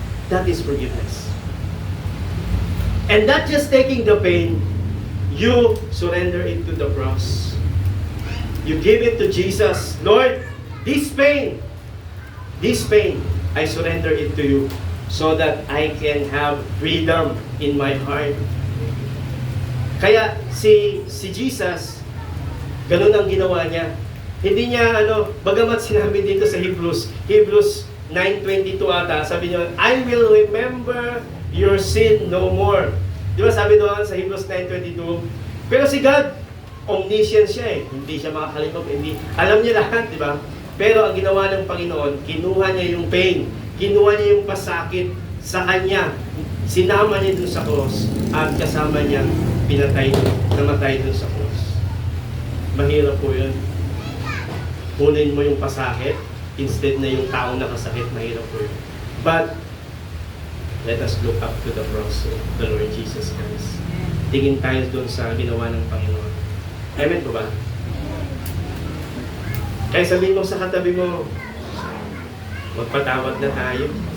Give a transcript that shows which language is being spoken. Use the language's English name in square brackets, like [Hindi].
[English] That is forgiveness. And not just taking the pain, you surrender it to the cross. You give it to Jesus. Lord, this pain, I surrender it to you so that I can have freedom in my heart. [Filipino] Kaya si Jesus, ganun ang ginawa niya. Hindi niya bagamat sinabi dito sa Hebrews 9:22 ata, sabi niya, [English] I will remember your sin no more. [Filipino] Di ba sabi doon sa Hebrews 9:22? Pero si God, omniscient siya eh. Hindi siya makakalimutan, hindi. Alam niya lahat, di ba? Pero ang ginawa ng Panginoon, kinuha niya yung pain, kinuha niya yung pasakit sa kanya, sinama niya dun sa cross, at kasama niya namatay dun sa cross. Mahirap po yun. Kunin mo yung pasakit, instead na yung taong nakasakit, mahirap po yun. [English] But, let us look up to the cross of the Lord Jesus Christ. [Filipino] Tingin tayo dun sa ginawa ng Panginoon. Amen po ba? Kaya sabihin mo sa katabi mo, magpatawad na tayo.